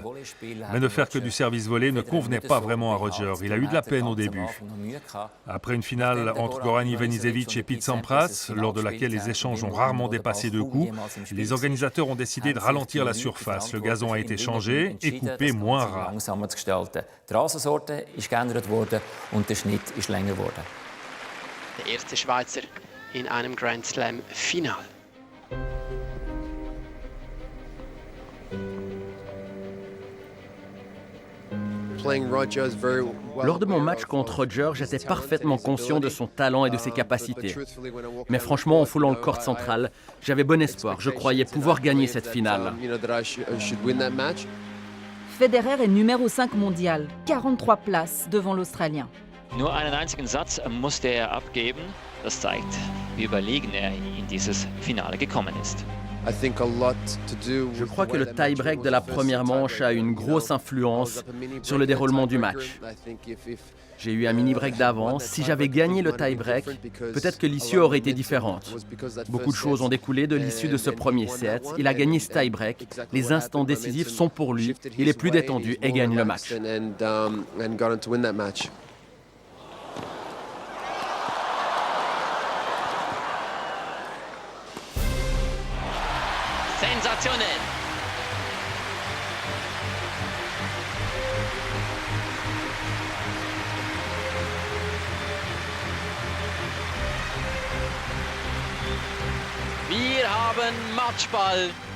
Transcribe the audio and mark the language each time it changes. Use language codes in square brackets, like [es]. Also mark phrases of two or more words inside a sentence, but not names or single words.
[fr] Mais ne faire que du service volé ne convenait pas vraiment à Roger. Il a eu de la peine au début. Après une finale entre Goran Ivanisevic et Pete Sampras, lors de laquelle les échanges ont rarement dépassé 2 coups, les organisateurs ont décidé de ralentir la surface. Le gazon a été changé et coupé moins ras. [de] Der erste Schweizer in einem Grand Slam Final. [fr] Lors de mon match contre Roger, j'étais parfaitement conscient de son talent et de ses capacités. Mais franchement, en foulant le court central, j'avais bon espoir. Je croyais pouvoir gagner cette finale. Federer est numéro 5 mondial, 43 places devant l'Australien. [de] Nur einen einzigen Satz musste er abgeben. Das zeigt, wie überlegen er in dieses Finale gekommen ist. [fr] Je crois que le tie-break de la première manche a une grosse influence sur le déroulement du match. J'ai eu un mini-break d'avance. Si j'avais gagné le tie-break, peut-être que l'issue aurait été différente. Beaucoup de choses ont découlé de l'issue de ce premier set. Il a gagné ce tie-break. Les instants décisifs sont pour lui. Il est plus détendu et gagne le match. [de] Sensationell! Wir haben Matchball.